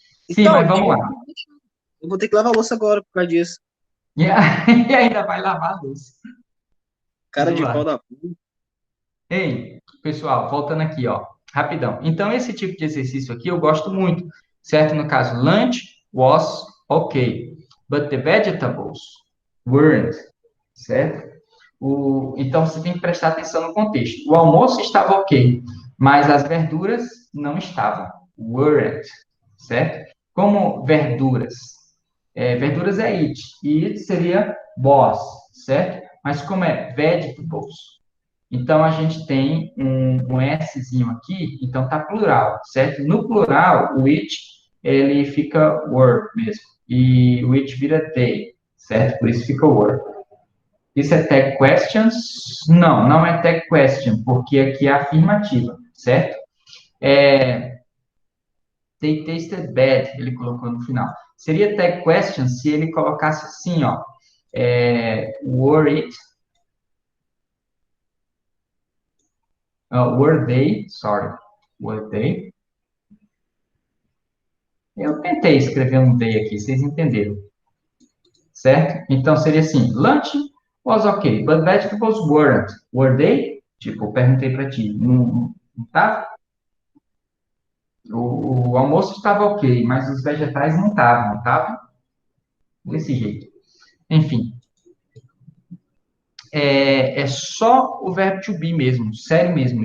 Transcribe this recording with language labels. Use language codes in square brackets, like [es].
[pt] Sim, Então, mas vamos lá. eu vou ter que lavar a louça agora por causa disso. E e ainda vai lavar a louça. Cara Vamos de lá. pau da puta. Ei, pessoal, voltando aqui, ó, rapidão. Então, esse tipo de exercício aqui eu gosto muito, certo? No caso, [en] lunch was okay, but the vegetables weren't, certo? [pt] Então, você tem que prestar atenção no contexto. O almoço estava ok, mas as verduras não estavam, weren't, certo? Como verduras? Verduras é it, e it seria was, certo? Mas como é vegetables, então, a gente tem um Szinho aqui, então tá plural, certo? No plural, o it, ele fica were mesmo. E o it vira they, certo? Por isso fica were. Isso é tag questions? Não, não é tag question, porque aqui é afirmativa, certo? [en] They tasted bad, [pt] ele colocou no final. Seria tag question se ele colocasse assim, ó. [en] Were it, were they, sorry, were they. [pt] Eu tentei escrever um they aqui, vocês entenderam, certo? Então seria assim: [en] lunch was okay, but vegetables weren't. Were they? [pt] Tipo, eu perguntei para ti, não tá? O almoço estava ok, mas os vegetais não estavam, não estavam? Desse jeito. Enfim, é só o verbo to be mesmo, sério mesmo.